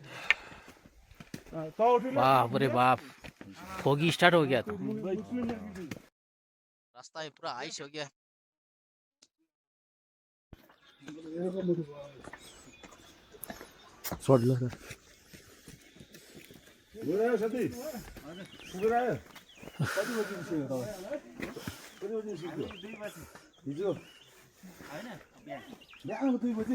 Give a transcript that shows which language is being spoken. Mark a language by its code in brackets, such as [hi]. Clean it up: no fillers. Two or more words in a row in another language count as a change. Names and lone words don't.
[hi] बाप रे बाप, [en] foggy start [hi] हो गया था। रास्ता में पूरा आइस हो गया। छोड़ लो सर। [ne] साथी पुगेर आयो। कति बजी निस्क्यो तपाईँ? कति बजी निस्क्यो? 2 बजी। हिजो हैन, बिहान 2 बजी।